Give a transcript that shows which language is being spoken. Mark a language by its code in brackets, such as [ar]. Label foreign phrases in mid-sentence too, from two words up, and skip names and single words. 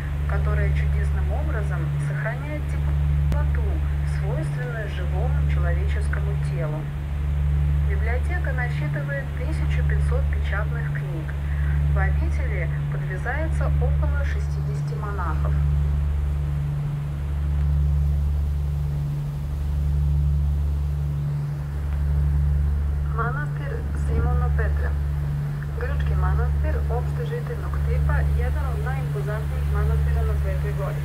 [ru] которая чудесным образом сохраняет теплоту, свойственную живому человеческому телу. Библиотека насчитывает 1500 печатных книг. В обители подвязается около 60 монахов. [sr] Manastir Simona Petra. Grčki manastir, opštežiteljnog tipa, jedan od najimpozantnijih manastira na Svetoj gori.